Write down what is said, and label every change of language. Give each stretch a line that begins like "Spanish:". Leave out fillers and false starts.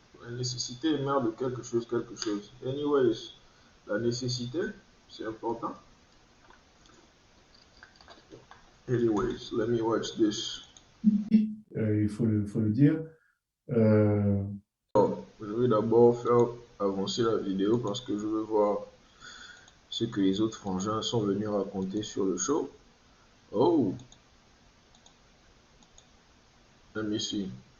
French: La nécessité est mère de quelque chose, quelque chose. Anyways, la nécessité, c'est important.
English: Anyways, let me watch this.
French: il faut le dire. Je vais d'abord faire avancer la vidéo parce que je veux voir ce que les autres frangins sont venus raconter sur le show. Oh!
English: Let me see.